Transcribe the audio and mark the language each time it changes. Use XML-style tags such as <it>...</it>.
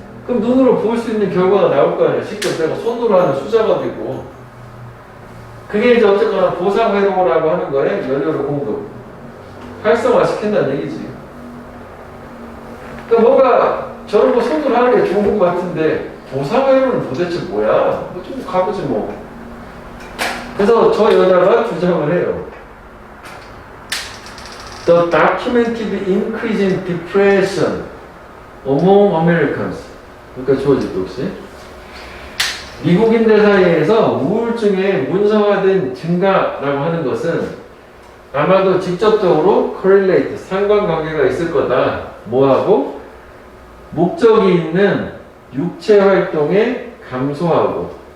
<ko>그럼 눈으로 볼 수 있는 결과가 나올 거 아니야. 직접 내가 손으로 하는 수작업이고 그게 이제 어쨌거나 보상회로라고 하는 거에 연료를 공급 활성화시킨다는 얘기지. 그러니까 뭔가 저런 거 손으로 하는 게 좋은 것 같은데 보상회로는 도대체 뭐야? 뭐 좀 가보지 뭐. 그래서 저 여자가 주장을 해요.</ko> <en>The documented increase in depression among Americans.</en> <ko>그러니까 주어질 혹시 미국인들 사이에서 우울증의 문서화된 증가라고 하는 것은 아마도 직접적으로 correlate, 상관관계가 있을 거다. 뭐하고? 목적이 있는 육체 활동에 감소하고.</ko>